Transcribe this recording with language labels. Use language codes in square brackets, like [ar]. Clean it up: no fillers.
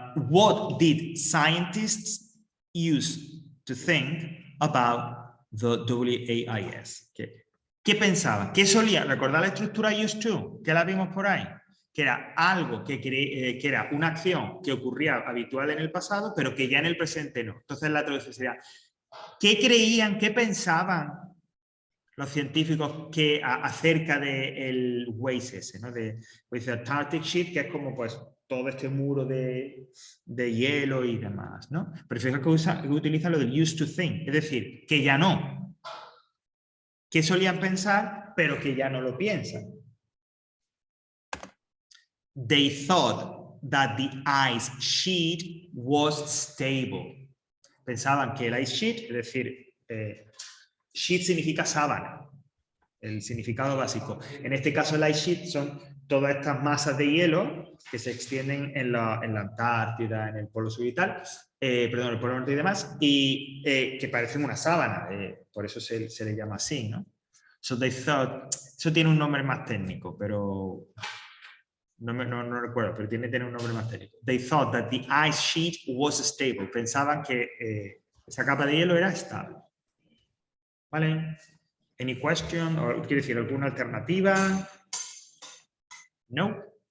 [en] What did scientists use to think about the WAIS? [es] ¿Qué pensaban? ¿Qué solía? ¿Recordar la estructura used to? ¿Que la vimos por ahí? Que era algo que era una acción que ocurría habitual en el pasado, pero que ya en el presente no. Entonces la traducción sería, ¿qué creían, qué pensaban los científicos acerca del WAIS ese, ¿no? De Antarctic Sheet, que es como pues todo este muro de hielo y demás, ¿no? Pero fíjate que utiliza lo del [en] used to think, [es] es decir, que ya no. Que solían pensar, pero que ya no lo piensan. [en] They thought that the ice sheet was stable. [es] Pensaban que el ice sheet, es decir, sheet significa sábana. el significado básico. En este caso, el ice sheet son todas estas masas de hielo que se extienden en la Antártida, en el Polo Sur y tal, perdón, el Polo Norte y demás, y que parecen una sábana, por eso se le llama así, ¿no? [en] So they thought, [es] eso tiene un nombre más técnico, pero no recuerdo, pero tiene un nombre más técnico. [en] They thought that the ice sheet was stable. [es] Pensaban que esa capa de hielo era estable. ¿Vale? [en] Any question? [es] O quiere decir, ¿alguna alternativa? No.